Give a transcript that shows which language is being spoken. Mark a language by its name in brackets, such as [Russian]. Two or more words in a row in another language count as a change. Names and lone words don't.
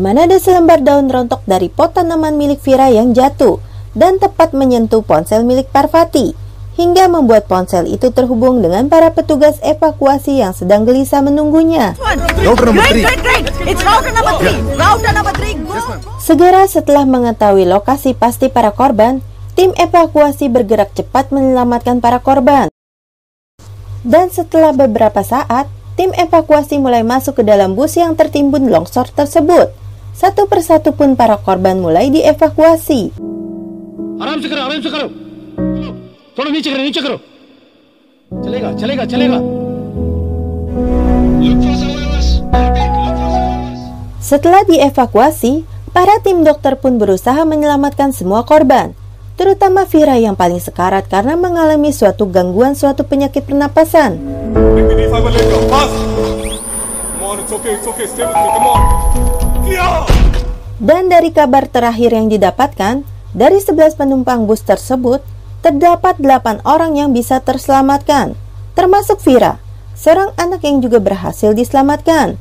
[Indonesian] mana ada selembar daun rontok dari pot tanaman milik Vira yang jatuh dan tepat menyentuh ponsel milik Parvati, hingga membuat ponsel itu terhubung dengan para petugas evakuasi yang sedang gelisah menunggunya. [English] Great. It's router number 3. Router number 3, go. [Indonesian] Segera setelah mengetahui lokasi pasti para korban, tim evakuasi bergerak cepat menyelamatkan para korban. Dan setelah beberapa saat, tim evakuasi mulai masuk ke dalam bus yang tertimbun longsor tersebut. Satu persatu pun para korban mulai dievakuasi. [Hindi] आराम से करो थोड़ा नीचे करो चलेगा [Indonesian] Setelah dievakuasi, para tim dokter pun berusaha menyelamatkan semua korban, terutama Vira yang paling sekarat karena mengalami suatu gangguan suatu penyakit pernapasan. Dan dari kabar terakhir yang didapatkan, dari 11 penumpang bus tersebut, terdapat 8 orang yang bisa terselamatkan, termasuk Vira, seorang anak yang juga berhasil diselamatkan.